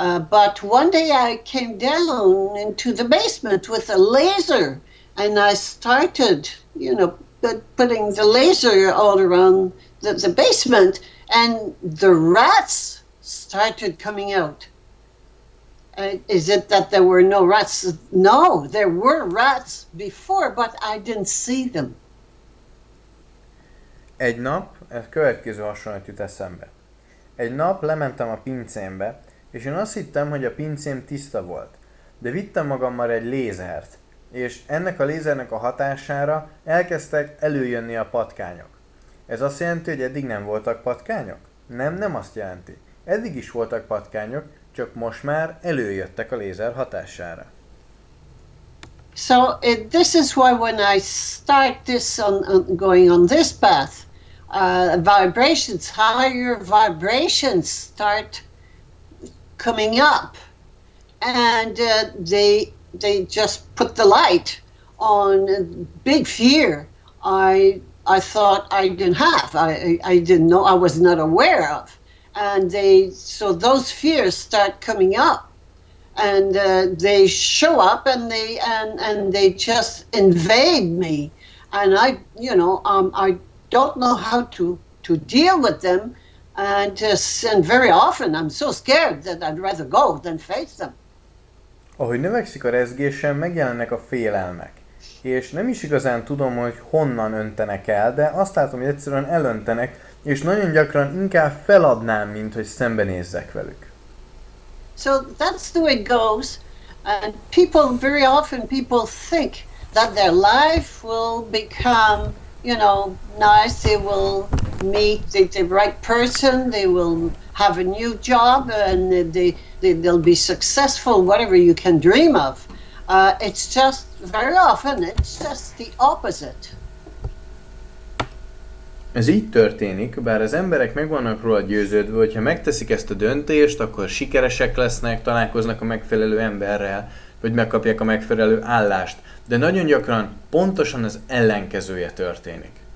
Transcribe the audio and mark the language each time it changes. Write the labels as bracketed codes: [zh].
[en] But one day I came down into the basement with a laser, and I started, putting the laser all around the basement, and the rats started coming out. Is it that there were no rats? No, there were rats before, but I didn't see them. [hu] Egy nap, ez következő hasonlat jut eszembe. Egy nap lementem a pincémbe, és én azt hittem, hogy a pincém tiszta volt. De vittem magammal egy lézert, és ennek a lézernek a hatására elkezdtek előjönni a patkányok. Ez azt jelenti, hogy eddig nem voltak patkányok? Nem azt jelenti. Eddig is voltak patkányok, csak most már előjöttek a lézer hatására. [en] So this is why when I start this going on this path, vibrations, higher vibrations start coming up, and they just put the light on big fear. I I thought I didn't have. I didn't know. I was not aware of, and so those fears start coming up, and they show up, and they just invade me, and I don't know how to deal with them, and very often I'm so scared that I'd rather go than face them. [hu] Ahogy növekszik a rezgésem, megjelennek a félelmek. És nem is igazán tudom, hogy honnan öntenek el, de azt látom, hogy egyszerűen elöntenek, és nagyon gyakran inkább feladnám, mint hogy szembenézzek velük. [en] So that's the way it goes, and very often people think that their life will become, nice. They will meet the right person, they will have a new job, and they'll be successful, whatever you can dream of. It's just very often it's just the opposite. [hu] Ez így történik, bár az emberek meg vannak róla győződve, hogy ha megteszik ezt a döntést, akkor sikeresek lesznek, találkoznak a megfelelő emberrel, vagy megkapják a megfelelő állást. De nagyon gyakran pontosan az ellenkezője történik.